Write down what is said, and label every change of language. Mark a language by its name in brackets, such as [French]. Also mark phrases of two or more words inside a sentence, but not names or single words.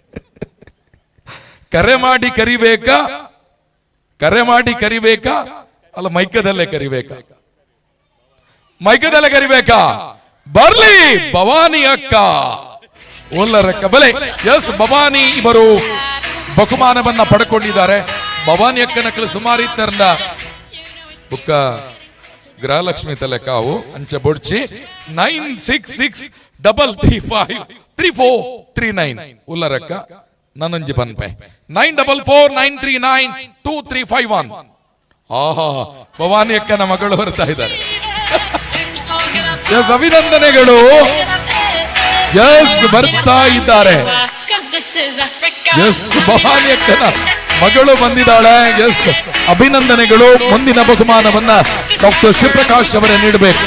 [Kannada] ಕರೆ ಮಾಡಿ ಕರಿಬೇಕಾ ಅಲ್ಲ ಮೈಕದಲ್ಲೇ ಕರಿಬೇಕಾ? [Tulu] ಬರ್ಲಿ ಭವಾನಿ ಅಕ್ಕ, ಓಲರಕ್ಕ ಬಲೆ. [Kannada] ಎಸ್, ಭವಾನಿ ಇವರು ಬಹುಮಾನವನ್ನ ಪಡ್ಕೊಂಡಿದ್ದಾರೆ. [Tulu] ಭವಾನಿ ಅಕ್ಕನ ಸುಮಾರು ತರಂದ ಬುಕ್ಕ ಗೃಹಲಕ್ಷ್ಮಿ ತಲೆಕಾವು ಅಂಚೆ ಬೊಡ್ಚಿ 9663353439 ಉಲ್ಲರಕ್ಕ ನನಂಜಿ ಬನ್ಪೆ 9449392351. ಆಹಾ, [Kannada] ಭವಾನಿ ಅಕ್ಕನ ಮಗಳು ಬರ್ತಾ ಇದ್ದಾರೆ. ಎಸ್, ಅಭಿನಂದನೆಗಳು. ಎಸ್, ಬರ್ತಾ ಇದ್ದಾರೆ. ಎಸ್, ಭವಾನಿ ಅಕ್ಕನ ಮಗಳು ಬಂದಿದ್ದಾಳೆ. ಎಸ್, ಅಭಿನಂದನೆಗಳು. ಮುಂದಿನ ಬಹುಮಾನವನ್ನ ಡಾಕ್ಟರ್ ಶಿವಪ್ರಕಾಶ್ ಅವರೇ ನೀಡಬೇಕು.